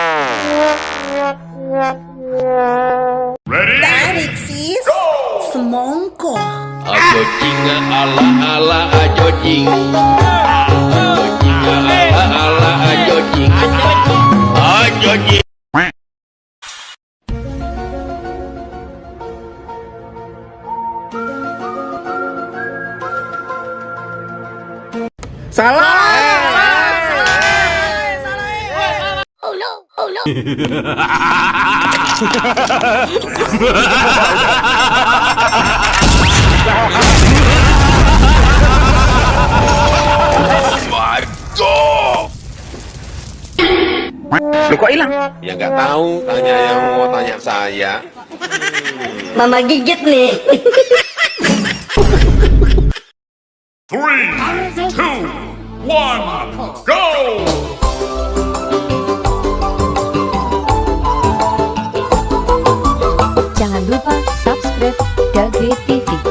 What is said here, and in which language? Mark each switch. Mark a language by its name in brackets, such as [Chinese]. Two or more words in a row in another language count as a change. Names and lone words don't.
[English] Ready? [Indonesian] Tarik, sis. Semongko. Ajo jinga ala ajo jing. Ajo jinga ala ajo jing. Ajo jing. [English] Oh no. Oh my god! [Indonesian] Loh kok hilang? Ya nggak tahu, tanya yang mau tanya saya. Mama gigit nih. [English] 3, 2, 1, go! [Indonesian] Jangan lupa subscribe Dage TV.